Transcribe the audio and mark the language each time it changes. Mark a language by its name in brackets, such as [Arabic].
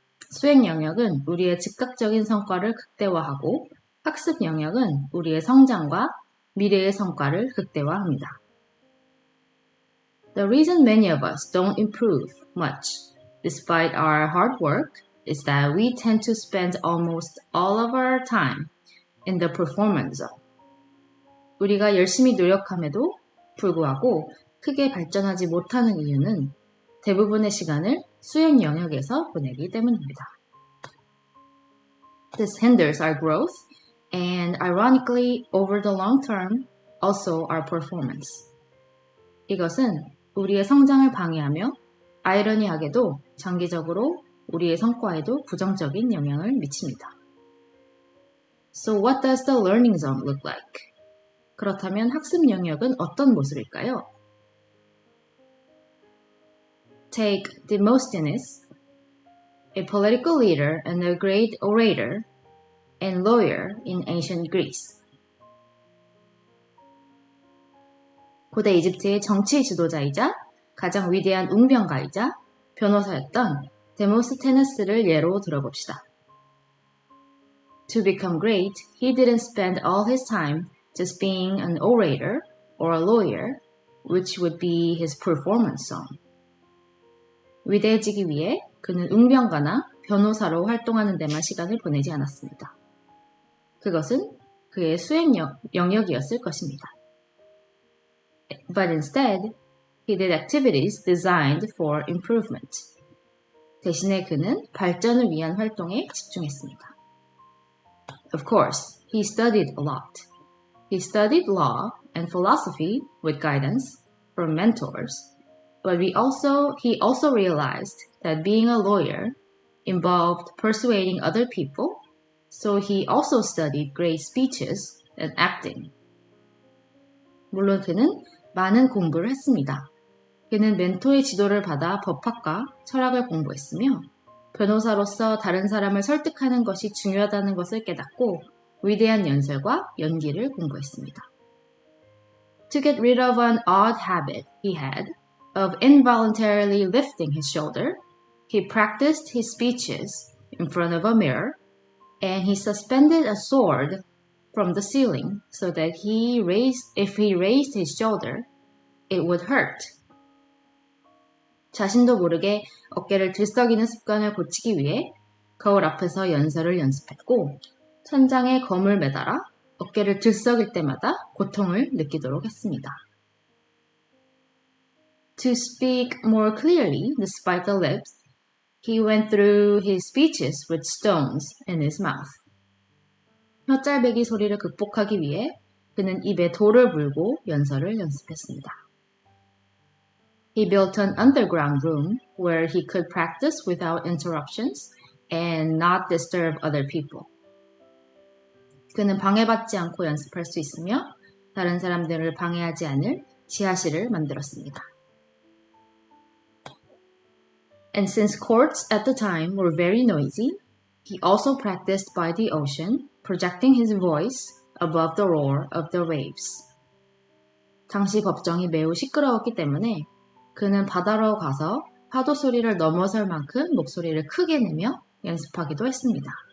[Korean] 수행 영역은 우리의 즉각적인 성과를 극대화하고 학습 영역은 우리의 성장과 미래의 성과를 극대화합니다. [English] The reason many of us don't improve much despite our hard work is that we tend to spend almost all of our time in the performance zone. [Korean] 우리가 열심히 노력함에도 불구하고 크게 발전하지 못하는 이유는 대부분의 시간을 수행 영역에서 보내기 때문입니다. [English] This hinders our growth and ironically over the long term also our performance. [Korean] 이것은 우리의 성장을 방해하며 아이러니하게도 장기적으로 우리의 성과에도 부정적인 영향을 미칩니다. [English] So what does the learning zone look like? [Korean] 그렇다면 학습 영역은 어떤 모습일까요? [English] Take Demosthenes, a political leader and a great orator and lawyer in ancient Greece. [Korean] 고대 이집트의 정치 지도자이자 가장 위대한 웅변가이자 변호사였던 데모스테네스를 예로 들어봅시다. [English] To become great, he didn't spend all his time just being an orator or a lawyer, which would be his performance zone. [Korean] 위대해지기 위해 그는 웅변가나 변호사로 활동하는 데만 시간을 보내지 않았습니다. 그것은 그의 수행 영역이었을 것입니다. [English] But instead, he did activities designed for improvement. [Korean] 대신에 그는 발전을 위한 활동에 집중했습니다. [English] Of course, he studied a lot. He studied law and philosophy with guidance from mentors, but he also realized that being a lawyer involved persuading other people, so he also studied great speeches and acting. [Korean] 물론 그는 많은 공부를 했습니다. 그는 멘토의 지도를 받아 법학과, 철학을 공부했으며 변호사로서 다른 사람을 설득하는 것이 중요하다는 것을 깨닫고 위대한 연설과 연기를 공부했습니다. [English] To get rid of an odd habit he had of involuntarily lifting his shoulder, he practiced his speeches in front of a mirror and he suspended a sword from the ceiling so that if he raised his shoulder, it would hurt. [Korean] 자신도 모르게 어깨를 들썩이는 습관을 고치기 위해 거울 앞에서 연설을 연습했고 천장에 검을 매달아 어깨를 들썩일 때마다 고통을 느끼도록 했습니다. [English] To speak more clearly, despite the lips, he went through his speeches with stones in his mouth. [Korean] 혀짤배기 소리를 극복하기 위해 그는 입에 돌을 물고 연설을 연습했습니다. [English] He built an underground room where he could practice without interruptions and not disturb other people. [Korean] 그는 방해받지 않고 연습할 수 있으며 다른 사람들을 방해하지 않을 지하실을 만들었습니다. [English] And since courts at the time were very noisy, he also practiced by the ocean, projecting his voice above the roar of the waves. [Korean] 당시 법정이 매우 시끄러웠기 때문에 그는 바다로 가서 파도 소리를 넘어설 만큼 목소리를 크게 내며 연습하기도 했습니다.